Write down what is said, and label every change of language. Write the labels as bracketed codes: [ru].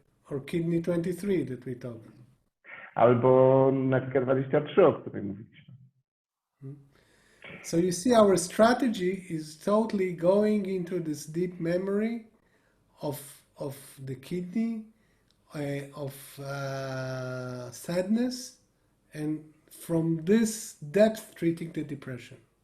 [en] Or kidney 23 that we talked. [pl] Albo nerkę 23, o której mówiliśmy. [en] So you see, our strategy is totally going into this deep memory of the kidney, of sadness, and from this depth treating the depression.